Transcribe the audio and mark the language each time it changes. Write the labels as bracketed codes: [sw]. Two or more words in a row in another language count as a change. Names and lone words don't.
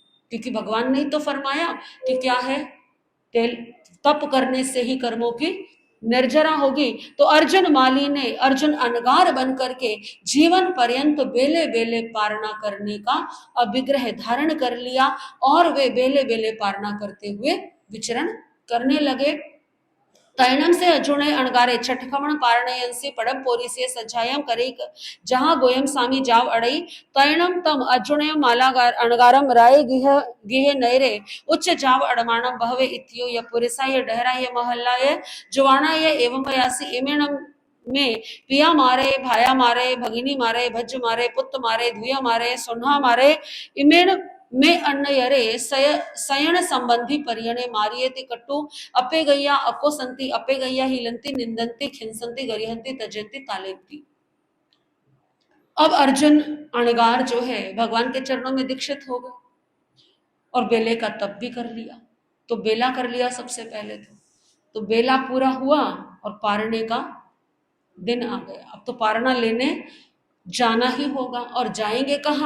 [hi] क्योंकि भगवान ने तो फरमाया कि क्या है, तप करने से ही कर्मों की निर्जरा होगी। तो अर्जुन माली ने, अर्जुन अनगार बन करके जीवन पर्यंत बेले बेले पारणा करने का अभिग्रह धारण कर लिया, और वे बेले बेले पारणा करते हुए विचरण करने लगे। [pra] तैणम से अजुणे अणगारे छठखमण पारणयंसी पड़म पोरी से सज्जायम करे जहां गोयम सामी जाव अड़ई तैणम तम अजुणे मालागार अणगारम राय गिह गिहे नैरे उच्च जाव अड़माणम बहवे इत्यो य पुरिसा य डहरा य महल्ला य जुवाणा य एवं पयासी इमेणम में पिया मारे, भाया मारे, भगिनी मारे, भज्ज मारे, पुत्र मारे, धुया मारे, सुन्हा मारे, इमेण में अन्न यरे सयन संबंधी परियणे मारिये ति कट्टू अपे गैया अको संति अपे गैया हिलंती निंदंती खिंसंती गरिहंती तजंती तालेंती। [hi] अब अर्जुन अणगार जो है भगवान के चरणों में दीक्षित हो गए और बेले का तप भी कर लिया। तो बेला कर लिया सबसे पहले तो बेला पूरा हुआ और पारने का दिन आ गया। अब तो पारणा लेने जाना ही होगा, और जाएंगे कहाँ?